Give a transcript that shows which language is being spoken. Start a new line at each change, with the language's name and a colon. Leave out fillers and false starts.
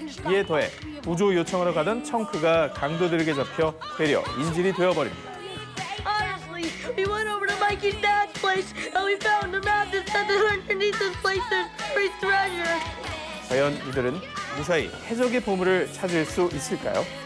Korean: 이에 더해 구조 요청으로 가던 청크가 강도들에게 잡혀 되려 인질이 되어버립니다.
English: Honestly, we went over to Mikey's dad's place and we found a map that said that underneath this place there's buried treasure.
Korean: 과연 이들은 무사히 해적의 보물을 찾을 수 있을까요?